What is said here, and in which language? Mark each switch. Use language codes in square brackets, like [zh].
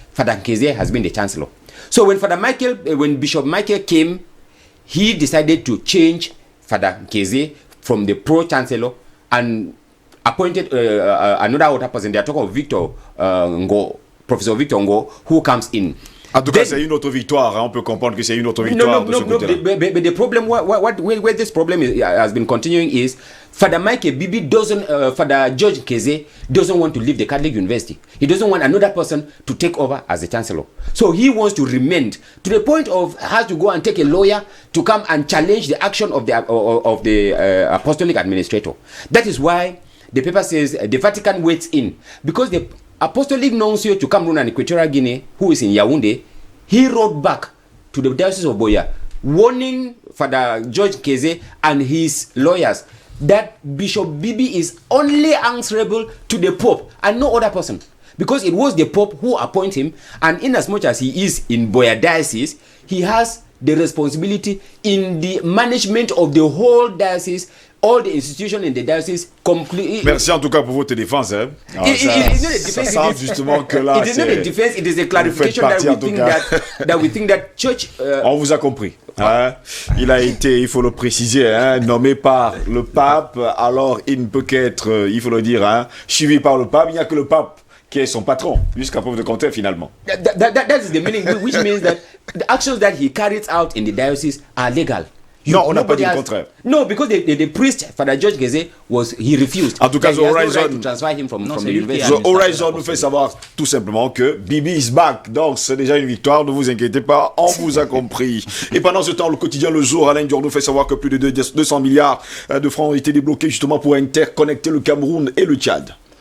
[en] Father Nkeze has been the chancellor. So when Bishop Michael came, he decided to change Father Nkeze from the pro-chancellor and appointed another other person. They are talking of Victor Ngo, Professor Victor Ngo, who comes in. [fr] En tout cas, c'est une autre victoire. Hein. On peut comprendre que c'est une autre victoire de ce côté-là. [en] But the problem, where this problem has been continuing is, Father Michael Bibi doesn't, Father George Nkeze doesn't want to leave the Catholic University. He doesn't want another person to take over as the chancellor. So he wants to remain to the point of has to go and take a lawyer to come and challenge the action of the apostolic administrator. That is why the paper says the Vatican waits in, because the Apostolic Nuncio to Cameroon and Equatorial Guinea, who is in Yaoundé, he wrote back to the Diocese of Buea, warning Father George Nkeze and his lawyers that Bishop Bibi is only answerable to the Pope and no other person. Because it was the Pope who appointed him, and in as much as he is in Buea Diocese, he has the responsibility in the management of the whole diocese, all the institutions in the diocese completely. [fr] Merci en tout cas pour votre défense. Hein. Ça semble justement que là, [en] it is not a defense, it is a clarification that we think that church. [fr] On vous a compris. Hein. Il a été, il faut le préciser, hein, nommé par le pape. Alors il ne peut qu'être, il faut le dire, hein, suivi par le pape. Il n'y a que le pape qui est son patron, jusqu'à preuve de contraire finalement. [en] That is the meaning, which means that the actions that he carries out in the diocese are legal. [fr] Non, on n'a pas dit le contraire. [en] No, because the priest, Father George Nkeze, he refused. [fr] En tout cas, The Horizon, [en] to transfer him from the university. [fr] The Horizon nous fait savoir tout simplement que [en] Bibi is back. [fr] Donc, c'est déjà une victoire, ne vous inquiétez pas, on vous a compris. Et pendant ce temps, le quotidien Le Jour, Alain Dior nous fait savoir que plus de 200 milliards de francs ont été débloqués justement pour interconnecter le Cameroun et le Tchad.